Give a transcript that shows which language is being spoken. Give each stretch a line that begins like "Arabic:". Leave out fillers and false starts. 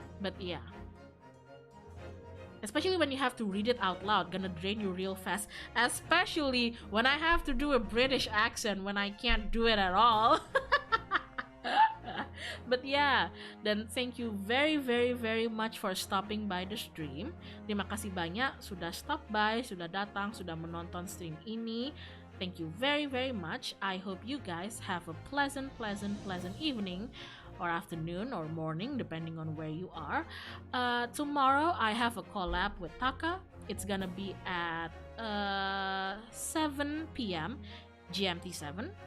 English: But yeah, especially when you have to read it out loud, gonna drain you real fast, especially when I have to do a British accent when I can't do it at all. But yeah, dan thank you very very very much for stopping by the stream.
Indonesian: Terima kasih banyak sudah
English: stop by,
Indonesian: sudah datang, sudah menonton stream ini.
English: Thank you very very much. I hope you guys have a pleasant evening or afternoon or morning depending on where you are. Tomorrow I have a collab with Taka. It's gonna be at 7 p.m. GMT 7.